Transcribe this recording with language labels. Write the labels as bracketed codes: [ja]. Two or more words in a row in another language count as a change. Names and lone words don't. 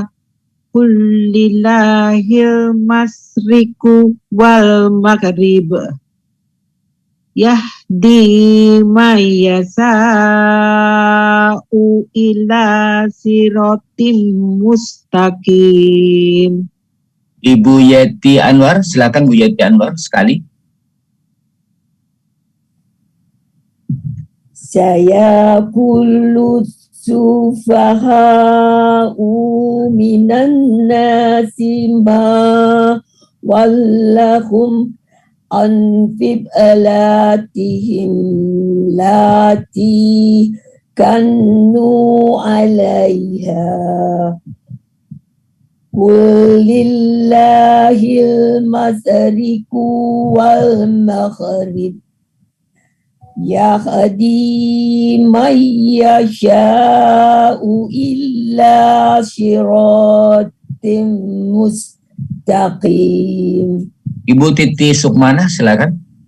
[ar] قل لله المشرق والمغرب. يهدي من يشاء إلى صراط مستقيم. [id] Ibu Yeti Anwar, silakan Bu Yeti Anwar sekali. [ar] سيقول السفهاء من الناس ما ولاهم عن قبلتهم التي كانوا عليها. قل لله المشرق والمغرب. يهدي من يشاء إلى صراط مستقيم. [id] Ibu Titi Sukmana, silakan.